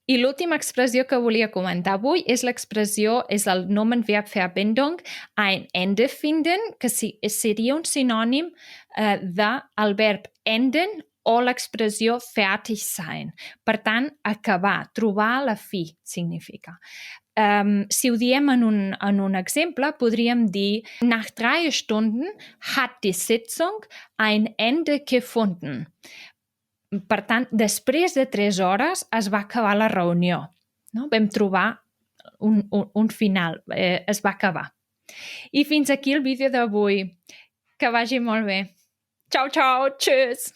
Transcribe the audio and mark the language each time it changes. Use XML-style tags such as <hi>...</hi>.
<ca>I l'última expressió que volia comentar avui és el Nomenverbverbindung</ca> <de>ein Ende finden,</de> <ca>que seria un sinònim del verb enden o l'expressió</ca> <de>fertig sein.</de> <ca>Per tant, acabar, trobar la fi, significa. Si ho diem en un exemple, podríem dir</ca> <de>nach 3 Stunden hat die Sitzung ein Ende gefunden.</de> <ca>Per tant, després de 3 hores es va acabar la reunió. No? Vam trobar un final, es va acabar. I fins aquí el vídeo d'avui. Que vagi molt bé. Ciao, ciao,</ca> <de>tschüss!</de>